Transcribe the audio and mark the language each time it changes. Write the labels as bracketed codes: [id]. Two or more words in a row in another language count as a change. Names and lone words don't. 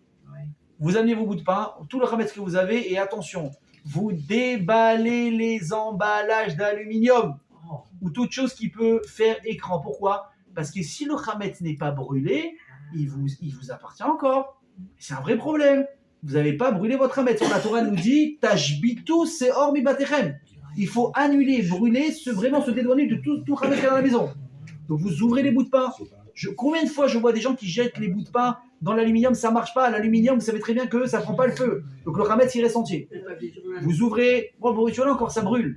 [fr] Vous amenez vos bouts de pain, tout le Hametz que vous avez, et attention, vous déballez les emballages d'aluminium ou toute chose qui peut faire écran. Pourquoi? Parce que si le Hametz n'est pas brûlé, il vous appartient encore. C'est un vrai problème. Vous n'avez pas brûlé votre Hametz. La Torah nous dit [he] תשביתו שאור מבתיכם. [fr] Il faut annuler, brûler, vraiment se dédouaner de tout Hametz qu'il y a dans la maison. Donc vous ouvrez les bouts de pain. Combien de fois je vois des gens qui jettent les bouts de pain dans l'aluminium, ça ne marche pas. L'aluminium, vous savez très bien que ça ne prend pas le feu. Donc le Hametz, il reste entier. Vous ouvrez, bon, pour rituel encore, ça brûle.